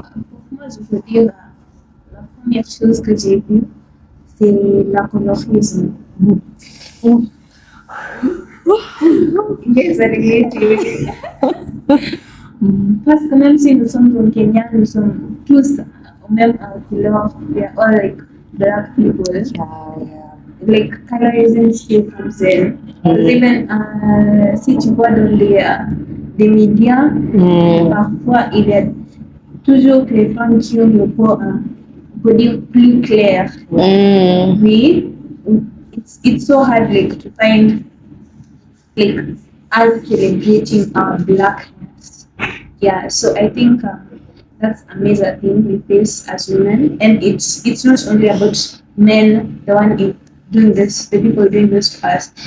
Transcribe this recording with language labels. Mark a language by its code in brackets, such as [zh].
[fr] Pour moi, je veux dire, la première chose que j'ai vue, c'est la colorisme. [en] Yes, I relate to it. [fr] Parce que même si nous sommes au Kenya, nous sommes tous au même couleur. [en] We are all like black people. Like colorism still comes in. [fr] Even si tu vois dans des médias, parfois il y a toujours que les femmes qui ont le peau, on peut dire plus clair. [en] Oui, it's so hard like to find like us celebrating our blackness. Yeah, so I think that's a major thing we face as women, and it's not only about men, the one doing this, the people doing this to us.